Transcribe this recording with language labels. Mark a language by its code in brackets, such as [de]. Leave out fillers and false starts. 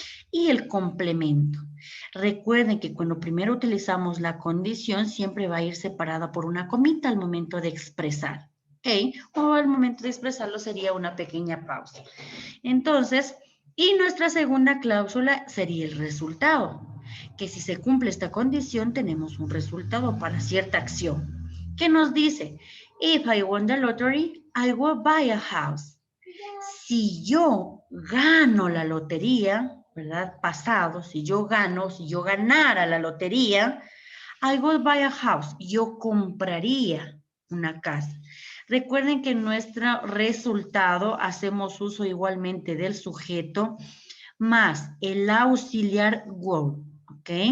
[es] Y el complemento. Recuerden que cuando primero utilizamos la condición, siempre va a ir separada por una comita al momento de expresar, ¿ok? O al momento de expresarlo sería una pequeña pausa. Entonces, y nuestra segunda cláusula sería el resultado, que si se cumple esta condición tenemos un resultado para cierta acción. ¿Qué nos dice? [en] If I won the lottery, I will buy a house. [es] Si yo gano la lotería, ¿verdad? Pasado, si yo ganara la lotería, [en] I will buy a house. [es] Yo compraría una casa. Recuerden que en nuestro resultado hacemos uso igualmente del sujeto más el auxiliar will, ¿ok?